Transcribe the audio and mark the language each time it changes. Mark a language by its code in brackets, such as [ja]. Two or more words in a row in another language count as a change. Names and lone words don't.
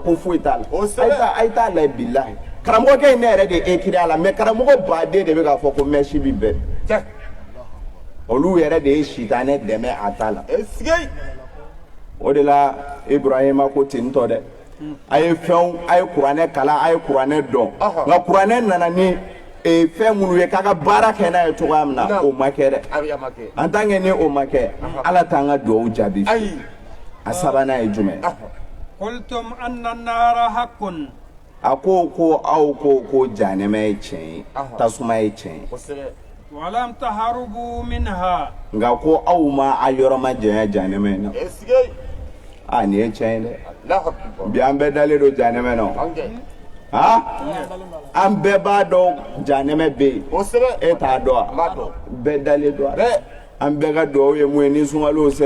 [bm] ko foyi t'a la a ye t'a layɛ bilahi karamɔgɔkɛ in ne yɛrɛ de écrit a la mais karamɔgɔ baden de bɛ k'a fɔ ko mɛsi bi bɛɛ olu yɛrɛ de ye sitanɛ dɛmɛ a ta la o de la Ibrahima ko ten tɔ dɛ a ye kuranɛ kalan a ye kuranɛ dɔn nka kuranɛ nana ni fɛn minnu ye k'a ka baara kɛ n'a ye cogoya min na o ma kɛ dɛ [fr] en tant que [bm] ni o ma kɛ Ala t'an ka dugawu jaabi a sabanan ye jumɛn [ar] قلتم أن النار حق [bm] a ko aw ko jahanɛmɛ ye tiɲɛ ye tasuma ye tiɲɛ ye [ar] ولم تهربوا منها [bm] nka ko aw ma a yɔrɔ ma janya jahanɛmɛ in na nin ye tiɲɛ ye dɛ bi an bɛɛ dalen don jahanɛmɛ na ha an bɛɛ b'a dɔn janɛmɛ bɛ yen e t'a dɔn wa bɛɛ dalen don an bɛɛ ka duwawu ye mun ye ni sunkalo sera